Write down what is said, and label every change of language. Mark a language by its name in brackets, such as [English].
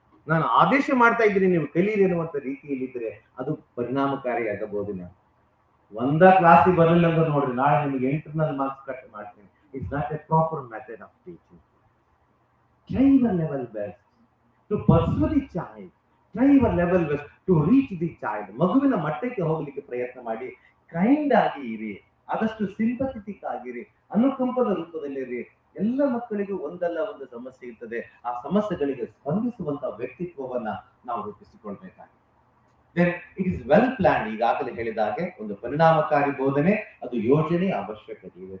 [Kannada] ನಾನು ಆದೇಶ ಮಾಡ್ತಾ ಇದ್ದೀನಿ ನೀವು ಕಲೀರಿ ಅನ್ನುವಂಥ ರೀತಿಯಲ್ಲಿ ಇದ್ರೆ ಅದು ಪರಿಣಾಮಕಾರಿಯಾಗಬಹುದು. ಒಂದ ಕ್ಲಾಸಿಗೆ ಬರಲಿಲ್ಲ ಅಂತ ನೋಡ್ರಿ, ನಾಳೆ ನಿಮಗೆ ಇಂಟರ್ನಲ್ ಮಾರ್ಕ್ಸ್ ಕಟ್ ಮಾಡ್ತೀನಿ. [English] It's not a proper method of teaching. Try your level best to pursue the child. Try your level best to reach the child. [Kannada] ಮಗುವಿನ ಮಟ್ಟಕ್ಕೆ ಹೋಗ್ಲಿಕ್ಕೆ ಪ್ರಯತ್ನ ಮಾಡಿ. ಕೈಂಡ್ ಆಗಿ ಇರಿ, ಆದಷ್ಟು ಸಿಂಪಥೆಟಿಕ್ ಆಗಿರಿ, ಅನುಕಂಪದ ರೂಪದಲ್ಲಿರಿ. ಎಲ್ಲ ಮಕ್ಕಳಿಗೂ ಒಂದಲ್ಲ ಒಂದು ಸಮಸ್ಯೆ ಇರ್ತದೆ. ಆ ಸಮಸ್ಯೆಗಳಿಗೆ ಸ್ಪಂದಿಸುವಂತ ವ್ಯಕ್ತಿತ್ವವನ್ನ ನಾವು ರೂಪಿಸಿಕೊಳ್ಬೇಕಾಗಿದೆ. [English] Then it is well plan. [Kannada] ಈಗಾಗಲೇ ಹೇಳಿದ ಹಾಗೆ ಒಂದು ಪರಿಣಾಮಕಾರಿ ಬೋಧನೆ, ಅದು ಯೋಜನೆ ಅವಶ್ಯಕತೆ ಇದೆ.